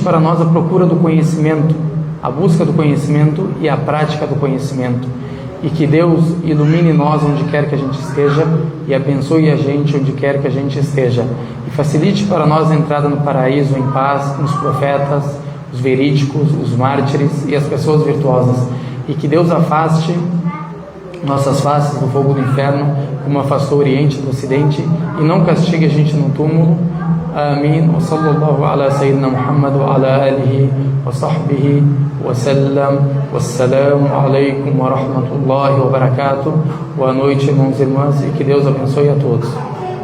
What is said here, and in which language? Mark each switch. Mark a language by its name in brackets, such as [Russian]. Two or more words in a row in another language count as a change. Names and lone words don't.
[Portuguese] para nós a procura do conhecimento, a busca do conhecimento e a prática do conhecimento, e que Deus ilumine nós onde quer que a gente esteja e abençoe a gente onde quer que a gente esteja, e facilite para nós a entrada no paraíso em paz, nos profetas, os verídicos, os mártires e as pessoas virtuosas, e que Deus afaste nossas faces do fogo do inferno, como afastou o Oriente do Ocidente, e não castigue a gente no túmulo. Amém. [Arabic] وصلى الله على سيدنا محمد وعلى آله وصحبه وسلم. والسلام عليكم ورحمة الله وبركاته. [Portuguese] Boa noite, irmãos e irmãs, e que Deus abençoe a todos.